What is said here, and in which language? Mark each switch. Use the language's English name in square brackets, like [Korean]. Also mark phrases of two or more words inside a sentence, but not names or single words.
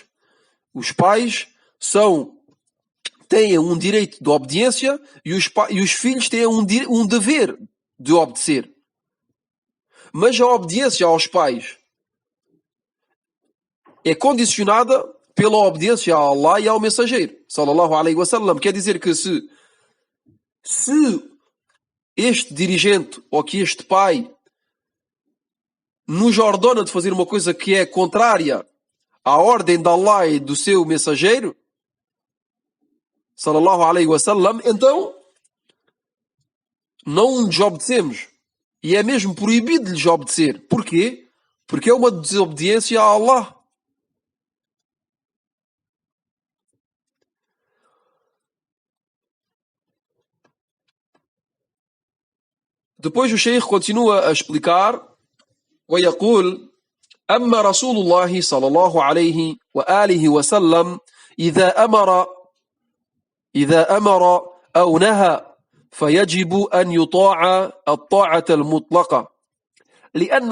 [Portuguese] Os pais têm um direito de obediência e os filhos têm um dever de obedecer. Mas a obediência aos pais é condicionada pela obediência a Allah e ao mensageiro, [Arabic] صلى الله عليه وسلم. [Portuguese] Quer dizer que se este dirigente ou que este pai nos ordena de fazer uma coisa que é contrária à ordem de Allah e do seu mensageiro, [Arabic] صلى الله عليه وسلم, [Portuguese] então não lhes obedecemos. E é mesmo proibido lhes obedecer. Porquê? Porque é uma desobediência a Allah. Depois o Sheikh continua a explicar: [Arabic] ويقول أما رسول الله صلى الله عليه وآله وسلم إذا أمر أو نهى فيجب أن يطاع الطاعة المطلقة لأن